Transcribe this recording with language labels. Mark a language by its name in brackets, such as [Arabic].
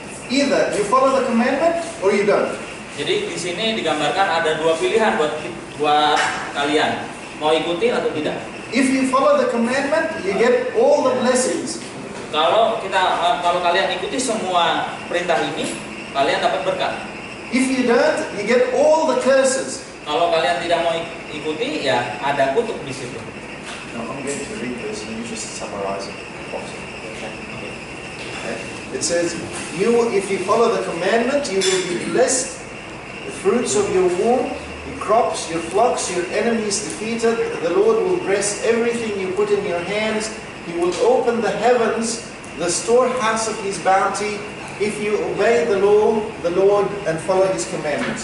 [English] Either you follow the commandment or you don't. [Indonesian] Jadi di sini digambarkan ada dua pilihan buat kalian, mau ikutin atau tidak. [English] If you follow the commandment, you get all the blessings. [Indonesian] Kalau kalian ikuti semua perintah ini, kalian dapat berkat. [English] If you don't, you get all the curses. [Indonesian] Kalau kalian tidak mau ikuti, ya ada kutuk di situ. [English] Now I'm going to read this and you just summarize it. Okay. It says, if you follow the commandment, you will be blessed. The fruits of your womb, your crops, your flocks, your enemies defeated. The Lord will bless everything you put in your hands. He will open the heavens, the storehouse of His bounty, if you obey the law, the Lord, and follow His commandments.